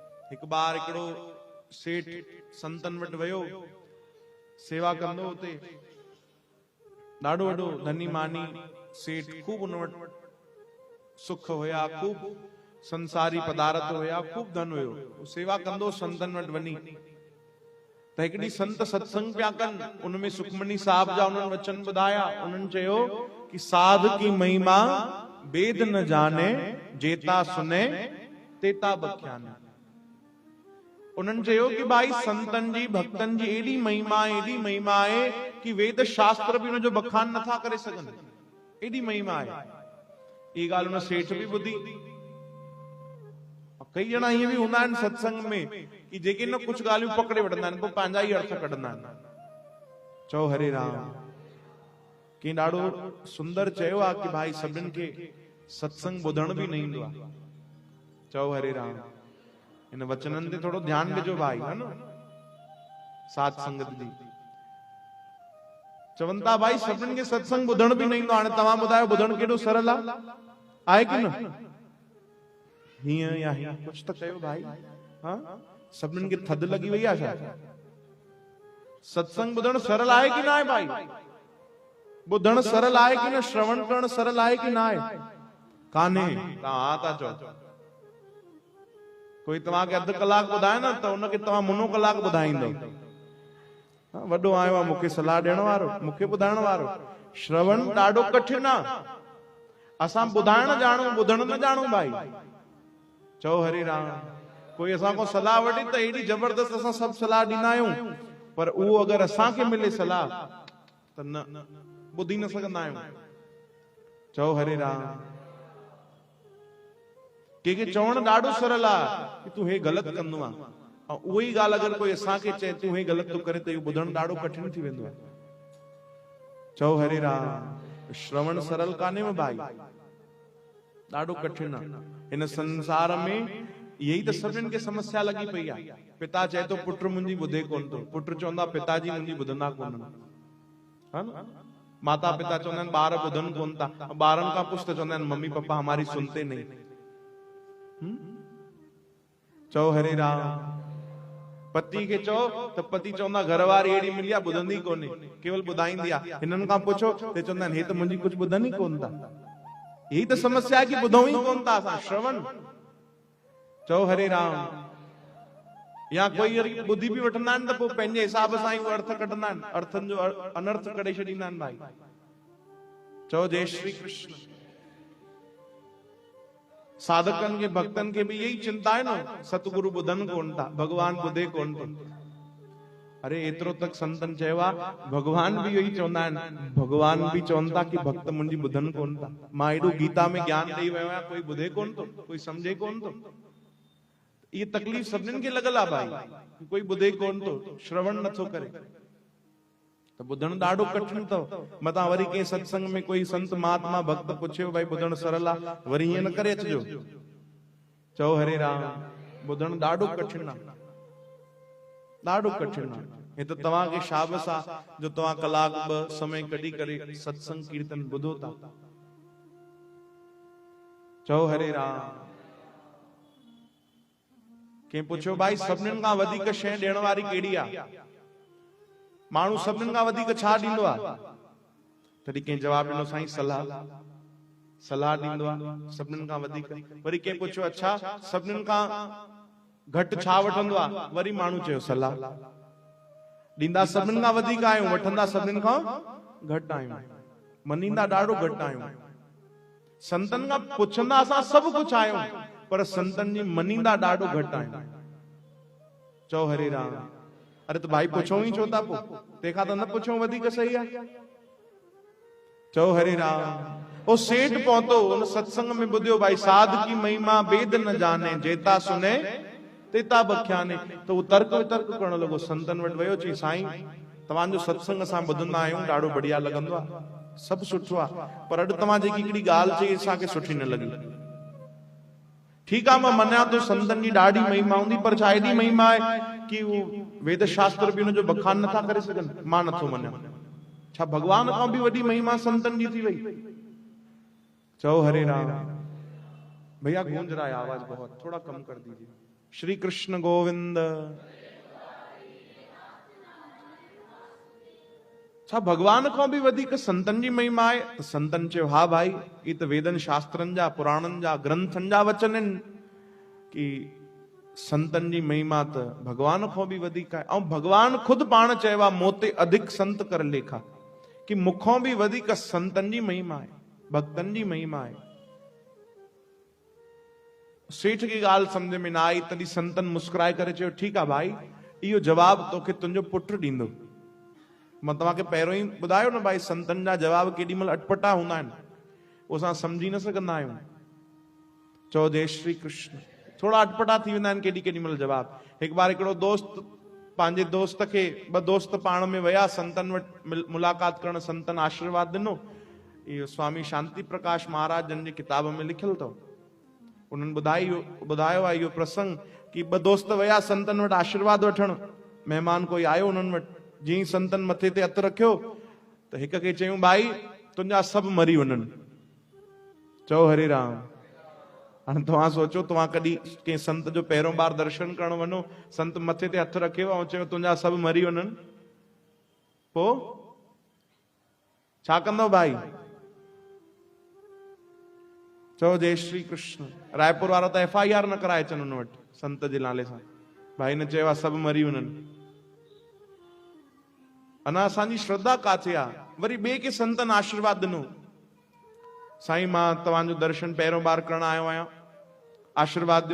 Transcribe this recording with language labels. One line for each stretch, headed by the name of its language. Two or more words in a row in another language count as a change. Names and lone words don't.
Sindhi: एक बार हिकिड़ो सेठ संतन वटि वियो, सेवा कंदो हुते। ॾाढो वॾो धनी मानी सेठ, खूब उन वटि सुख हुया, खूब संसारी पदार्थ हुया, खूब धन हुयो। सेवा कंदो संतन वटि वञी। त हिकिड़ी संत सत्संग पिया कनि, उनमें सुखमनी साहब जा उन्हनि वचन ॿुधाया। उन्हनि चयो कि
Punjabi: साध की महिमा वेद न जाने, जेता सुने तेता बख्याने।
Sindhi: उन्हनि चयो कि भाई संतन जी भक्तन जी एडी महिमा आहे कि वेद शास्त्र भी उनजो बखान नथा करे सघनि, एडी महिमा आहे। ये ॻाल्हि उन सेठ भी ॿुधी। कई ॼणा ईअं भी हूंदा आहिनि सत्संग में कि जेके न कुछ ॻाल्हियूं पकड़े वठंदा आहिनि, पोइ पंहिंजा ई अर्थ कढंदा आहिनि। चओ हरे राम। कि ॾाढो सुंदर चयो आहे कि भाई सभिनि खे सत्संग ॿुधण भी न ईंदो आहे। चओ हरे राम। इन वचननि ते थोड़ो ध्यान ॾिजो भाई, है न, साथ संगत जी। चवनि था भाई सभिनि खे सत्संग ॿुधण भी न ईंदो। हाणे तव्हां ॿुधायो ॿुधण केॾो सरल आहे कि न? हीअं या हीअं कुछ त कयो भाई। हाँ, सभिनि खे थधि लगी वई आहे छा? सत्संग ॿुधण सरल आहे कि न आहे भाई? ॿुधण सरल आहे कि न? श्रवण करण सरल आहे कि न आहे? कान्हे। तव्हां हा था चओ। कोई तव्हांखे अधु कलाक ॿुधाए न त उनखे तव्हां मुनो कलाक ॿुधाईंदो। वॾो आयो आहे मूंखे सलाह ॾियण वारो, मूंखे ॿुधाइण वारो। श्रवण ॾाढो कठिन आहे। असां ॿुधाइण ॼाणूं, ॿुधण न ॼाणूं भाई। चओ हरे राम। कोई असां को सलाह वठे त एडी जबरदस्त असां सब सलाह ॾींदा आहियूं, पर उहो अगर असां खे मिले सलाह त न ॿुधी न सघंदा आहियूं। चओ हरे राम। के चवण ॾाढो सरल आहे कि तूं हे ग़लत कंदो आहे, ऐं उहो ई ॻाल्हि अगर कोई असां खे चए तूं हे ग़लत थो करे त इहो ॿुधण ॾाढो कठिन थी वेंदो आहे। चओ हरे राम। श्रवण सरल कान्हे में भाई, ॾाढो कठिन आहे। इन संसार में
Hindi: यही तो
Sindhi: सभिनि खे समस्या लगी पई आहे। पिता चए तो पुट मुंहिंजी ॿुधे कोन थो, पुट चवंदा पिताजी मुंहिंजी ॿुधंदा कोन, है न। माता पिता चवंदा आहिनि ॿार ॿुधनि कोन था, ॿारनि खां पुछ त चवंदा आहिनि
Hindi: मम्मी पापा हमारी सुनते नहीं।
Sindhi: चओ हरे राम। पति खे चओ त पति चवंदा घरवारी एड़ी मिली आहे ॿुधंदी कोन्हे, केवल ॿुधाईंदी आहे। हिननि खां पुछो ते चवंदा आहिनि हे त मुंहिंजी कुछ ॿुधनि ई कोन था।
Hindi: यही तो समस्या है कि
Sindhi: ॿुधूं ई कोन था असां श्रवण। चओ हरे राम। या कोई ॿुधी भी वठंदा आहिनि त पोइ पंहिंजे हिसाब सां ई उहो अर्थ कढंदा आहिनि, अर्थनि जो अनर्थ करे छॾींदा आहिनि भाई। चओ जय श्री कृष्ण। साधकनि खे भक्तनि खे भी
Hindi: यही चिंता है न,
Sindhi: सतगुरु ॿुधनि कोन था, भगवान ॿुधे कोन थो। अरे एतिरो तक संतन चयो आहे, भगवान भी यही चवंदा आहिनि, भगवान भी चवनि था कि भक्त मुंहिंजी ॿुधनि कोन था। मां एॾो गीता में ज्ञान ॾेई वियो आहियां, कोई ॿुधे कोन थो, कोई सम्झे कोन थो। ये तकलीफ़ सभिनि खे लॻल आहे भाई, कोई ॿुधे कोन थो, श्रवण नथो करे। त ॿुधण ॾाढो कठिन अथव। मतां वरी कंहिं सत्संग में कोई संत महात्मा भक्त पुछियो भाई ॿुधण सरल आहे, वरी हीअं न करे अचिजो। चओ हरे राम। ॿुधण ॾाढो कठिन आहे, ॾाढो कठिन आहे। हे त तव्हांखे शाबस आहे जो तव्हां कलाक ॿ समय कढी करे सत्संग कीर्तन ॿुधो था। चओ हरे राम। कंहिं पुछियो भाई सभिनीनि खां वधीक शइ ॾियण वारी कहिड़ी आहे? माण्हू सभिनीनि खां वधीक छा ॾींदो आहे? तॾहिं कंहिं जवाब ॾिनो साईं सलाह, सलाह ॾींदो आहे सभिनीनि खां वधीक। वरी कंहिं पुछियो अच्छा सभिनीनि खां घटि छा वठंदो आहे? वरी माण्हू चयो सलाह। ॾींदा सभिनीनि खां वधीक आहियूं, वठंदा सभिनीनि खां घटि आहियूं, मञींदा ॾाढो घटि आहियूं। संतनि खां पुछंदा असां सभु कुझु आहियूं, पर संतनि जी मञींदा ॾाढो घटि आहियूं। चओ हरे राम। अरे तो भाई पुछो ही छो था पोइ, तंहिंखां त न पुछो वधीक सही आहे। चओ हरे राम। ओ सेठ पहुतो उन सत्संग में ॿुधियो भाई
Punjabi: साध की महिमा वेद न जाने, जेता सुने तेता बख्याने।
Sindhi: तो वो तर्क वितर्क करण लॻो, संतन वटि वियो, चई साईं तव्हांजो सत्संग असां ॿुधंदा आहियूं, ॾाढो बढ़िया लॻंदो आहे, सभु सुठो आहे, पर अॼु तव्हां जेकी हिकिड़ी ॻाल्हि चई असांखे सुठी न लॻी।
Hindi: ठीक है, मैं मना तो संतन की
Sindhi: ॾाढी महिमा हूंदी, पर छा एडी महिमा है कि वो वेद शास्त्र भी उनजो बखान नथा करे सघन। मां नथो मञा। छा भगवान खां भी वॾी महिमा संतन जी थी वई? चओ हरे राम।
Hindi: भैया गूंज रहा है आवाज बहुत, थोड़ा कम कर दीजिए।
Sindhi: श्री कृष्ण गोविंद। छा भगवान को भी वधिक संतन जी महिमा है? तो संतन चयो हा भाई, ये तो वेदन शास्त्रन जा पुराणन जा ग्रंथन जा वचन आहिनि कि संतन जी महिमा
Hindi: तो भगवान को भी वधिक है।
Sindhi: और भगवान खुद पाण चयो
Punjabi: मोते अधिक संत कर लेखा,
Sindhi: कि मुखों भी वधिक संतन जी महिमा है, भक्तन जी महिमा है।
Hindi: सेठ की गाल समझ में ना आई,
Sindhi: तॾहिं संतन मुस्कुराए करे चयो ठीक है भाई, इहो जवाब तोखे तुंहिंजो पुटु ॾींदो। मां तव्हांखे पहिरियों ई ॿुधायो न भाई, संतन जा जवाब केॾी महिल अटपटा हूंदा आहिनि, उहो असां सम्झी न सघंदा आहियूं। चओ जय श्री कृष्ण। थोड़ा अटपटा थी वेंदा आहिनि केॾी केॾी महिल जवाब। हिकु बार हिकिड़ो दोस्त पंहिंजे दोस्त खे, ॿ दोस्त पाण में विया संतन वटि मुलाक़ात करण, संतन आशीर्वाद ॾिनो। इहो स्वामी शांति प्रकाश महाराज जन जी किताब में लिखियल अथव। उन्हनि ॿुधायो आहे इहो प्रसंग कि ॿ दोस्त विया संतन वटि आशीर्वाद वठण। महिमान कोई आयो उन्हनि वटि, जीअं संतन मथे ते हथ रखियो त हिक खे चयूं भाई तुंहिंजा सभु मरी वञनि। चओ हरे राम। हाणे तव्हां सोचो, तव्हां कॾहिं कंहिं संत जो पहिरियों बार दर्शन करण वञो, संत मथे ते हथ रखियो ऐं चयो तुंहिंजा सभु मरी वञनि, पोइ छा कंदव भाई? चओ जय श्री कृष्ण। रायपुर वारा त FIR न कराए अचनि हुन वटि संत जे नाले सां, भाई न चयो आहे सभु मरी वञनि। अना असांजी श्रद्धा काथे आहे? वरी ॿिए खे संतन आशीर्वाद ॾिनो, साईं मां तव्हांजो दर्शन पहिरियों बार करण आयो आहियां, आशीर्वाद ॾियो।